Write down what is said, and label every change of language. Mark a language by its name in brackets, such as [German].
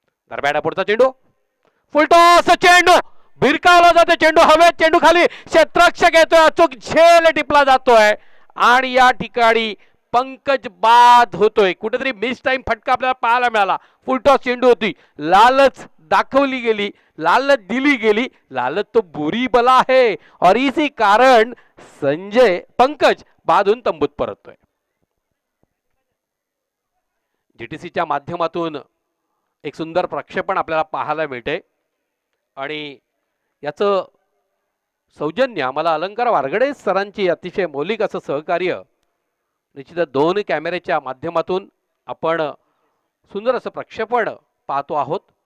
[Marathi] दरम्यान पुढचा चेंडू, फुलटॉस चेंडू, भिरकावला जातो चेंडू हवेत, चेंडू खाली, क्षेत्ररक्षक येतोय, अचूक झेल टिपला जातोय आणि या ठिकाणी पंकज बाद होतोय. कुठेतरी मिस टाइम फटका आपल्याला पाहायला मिळाला. फुलटॉस चेंडू होती, लालच दाखवली गेली, लालच दिली गेली. [Hindi] लालच तो बुरी बला है और इसी कारण संजय पंकज [Marathi] बादून तंबूत परततोय. जीटीसीच्या माध्यमातून एक सुंदर प्रक्षेपण आपल्याला पाहायला मिळते आणि याचं सौजन्य आम्हाला अलंकार वारगडे सरांची अतिशय मौलिक असं सहकार्य. निश्चितच 2 कॅमेऱ्याच्या माध्यमातून आपण सुंदर असं प्रक्षेपण पाहतो आहोत.